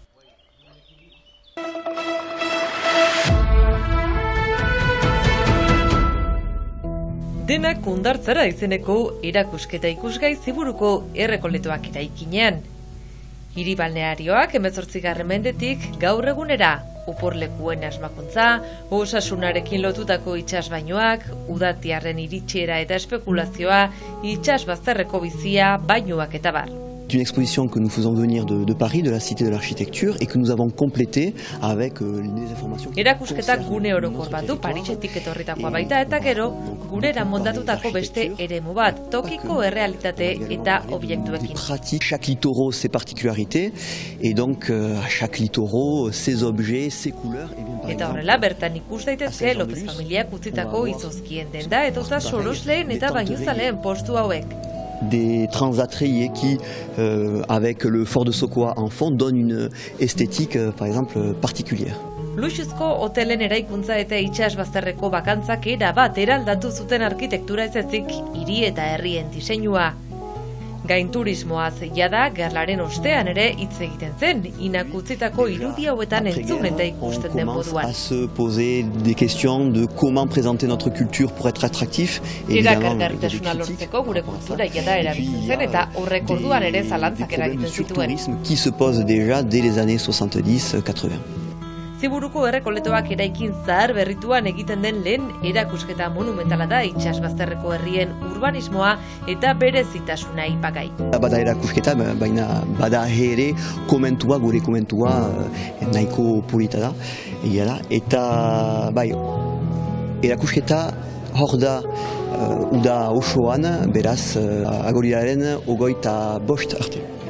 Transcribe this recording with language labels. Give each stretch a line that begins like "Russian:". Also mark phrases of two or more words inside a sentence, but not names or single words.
Basque: Denak ondartzara izeneko erakusketa ikusgai Ziburuko errekoletoak eraikinean. Hiri balnearioak 18. mendetik gaur egunera, oporlekuen asmakuntza, osasunarekin lotutako itsasbainoak, udatiarren iritsiera eta espekulazioa, itsasbazterreko bizia, bainuak eta bar.
French: C'est une exposition que nous faisons venir de Paris, de la Cité de l'Architecture, et que nous avons complétée avec les informations...
Basque: Erakusketak gune orokor bat du, Parisetik etorritakoa baita, eta gero, gurera moldatutako beste eremu bat, tokiko errealitate eta objektuekin.
French: Chaque littoral ses particularités, et donc à chaque littoral ses objets, ses couleurs...
Basque: Eta horrela, bertan ikus daitezke López familiak utzitako izozkien denda, eta sorosleen eta bainuzaleen postu hauek.
French: Des transats rayés qui, avec le fort de Sokoa en fond, donnent une esthétique, par exemple, particulière.
Basque: Luxuzko hotelen eraikuntza eta itsasbazterreko bakantzak erabat eraldatu zuten arkitektura ez ezik hiri eta herrien diseinua. Gainturismoaz jada gerlaren ostean ere hitz egiten zen, Inak utzitako irudi hauetan entzun eta ikusten den moduan.
French: On commence à se poser des questions de comment présenter notre culture pour être attractif.
Basque: Erakargarritasuna lortzeko gure kultura jada erabiltzen zen eta horrek orduan ere zalantzak eragiten zituen.
French: Qui se pose déjà dès les années 70-80.
Basque: Ziburuko errekoletoak eraikin zahar berrituan egiten den lehen erakusketa monumentala da itsasbazterreko herrien urbanismoa eta berezitasuna aipagai. Bada erakusketa, baina bada ere komentua, gure komentua nahiko polita da, eta bai, erakusketa hor da uda osoan, beraz, agorilaren 25 arte.